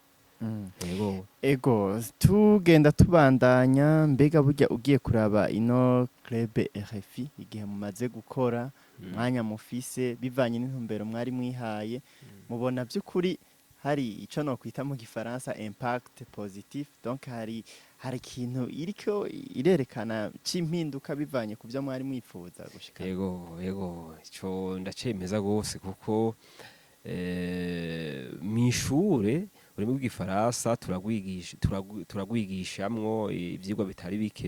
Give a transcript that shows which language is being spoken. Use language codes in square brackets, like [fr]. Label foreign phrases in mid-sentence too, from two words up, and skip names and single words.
[rn] Ego tugenda tubandanya, mbega burya ugiye kuraba ino club RFI igihe mumaze gukora, mwanya mufise bivanye n'intumbero mwari mwihaye, mubona by'ukuri hari ico no kwita mu gifaransa [fr] impact positif, [rn] donc hari ikintu iriko irerekana c'impinduka bivanye ku byo mwari mwifuza gushika? Yego ico ndacemeza gose kuko mishure urimo bw'igifaransa turagwigishamwo ivyigwa bitari bike.